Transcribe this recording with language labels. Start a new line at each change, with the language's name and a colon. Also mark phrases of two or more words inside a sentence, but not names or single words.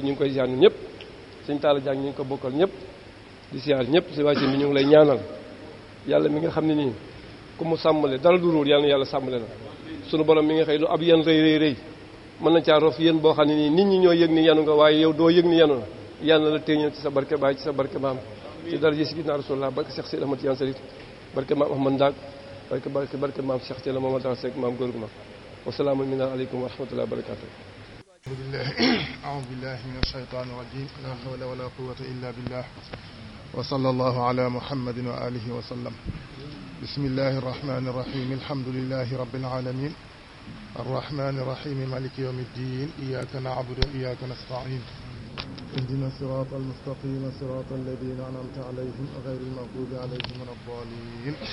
Wolof: ñu ngi koy siyaar ñun ñëpp sëñ Talla Diagne ñu ngi ko bokkal ñëpp di siyaar ñëpp si wàcce bi ñu ngi lay ñaanal yàlla mi nga xam ne nii ku mu sàmmale dara du ruur yàlla na yàlla sàmmale la sunu borom mi nga xëy lu ab yan rëy mën na caa rof yéen boo xam ne nii nit ñi ñoo yëg ni yanu nga waaye yow doo yëg ni yanu na yàlla la téeñal ci sa barke baay ci sa barke maam ci dara ji si ginnaaw Rasulullah barke Cheikh Sidi Ahmad Tidiane Sarif barke maam Ahmad Ndak barke maam Cheikh Thiel Mamadou Dal Seck maam góor gu ma
Arabic: والسلام عليكم ورحمة الله وبركاته أعوذ بالله من الشيطان الرجيم لا حول ولا قوة إلا بالله وصلى الله على محمد وآله وسلم بسم الله الرحمن الرحيم الحمد لله رب العالمين الرحمن الرحيم مالك يوم الدين إياك نعبد وإياك نستعين اهدنا الصراط المستقيم صراط الذين أنعمت عليهم غير المغضوب عليهم ولا الضالين